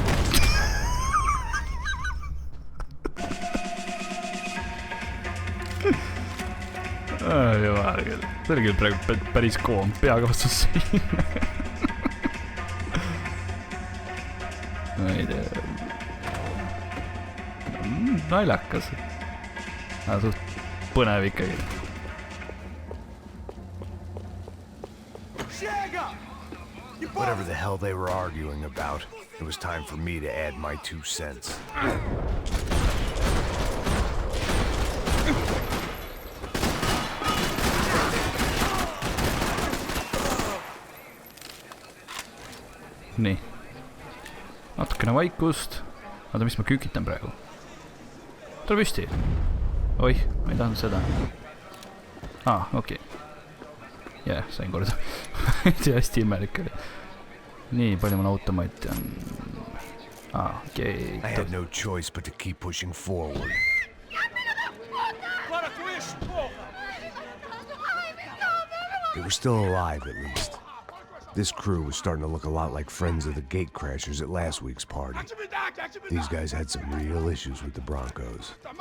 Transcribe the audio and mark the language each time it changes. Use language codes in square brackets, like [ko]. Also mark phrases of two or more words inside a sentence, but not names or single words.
[et] Jumal küll. See oli küll praegu päris koom peaga vastus siin. Ma ei tea. Naljakas. Suht põnev ikkagi. [en] Whatever the hell they were arguing about, it was time for me to add my 2 cents. [et] Nii. Natukene vaikust. Oota, mis ma kükitan praegu? Tule püsti. Oih, ma ei tahtnud seda. Okei. Jah, sain korda. See hästi imelik oli. Nii, palju mul automaati on. Okei. [en] I had no choice but to keep pushing forward. They were still alive, at least. This crew was starting to look a lot like friends of the gatecrashers at last week's party. These guys had some real issues with the Broncos.